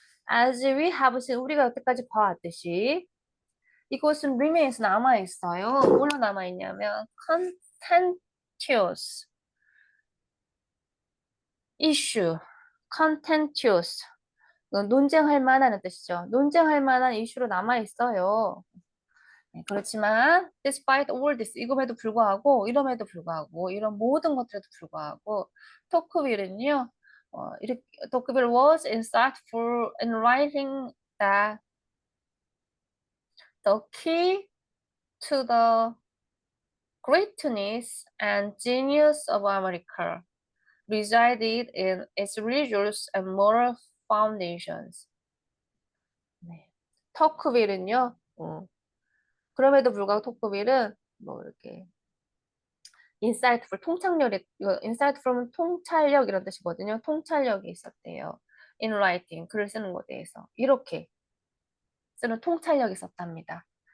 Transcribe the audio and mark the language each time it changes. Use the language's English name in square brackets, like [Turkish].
[English] As we have seen, [Korean] 우리가 여태까지 봐왔듯이 이것은 remains 남아있어요. 뭘로 남아있냐면 [English] contentious issue, [Korean] contentious 이건 논쟁할 만한 뜻이죠. 논쟁할 만한 이슈로 남아있어요. 네, 그렇지만 despite all this 이럼에도 불구하고 이런 모든 것들에도 불구하고 토크빌은요 이렇게 토크빌 [English] was insightful in writing that the key to the greatness and genius of America resided in its religious and moral foundations. [Korean] 네. 토크빌은요 그럼에도 불구하고 토크빌은 뭐 이렇게 인사이트풀 통찰력이 이거 인사이트풀은 통찰력 이런 뜻이거든요. 통찰력이 있었대요. [English] In writing [Korean] 글을 쓰는 것에 대해서 이렇게 쓰는 통찰력이 있었답니다.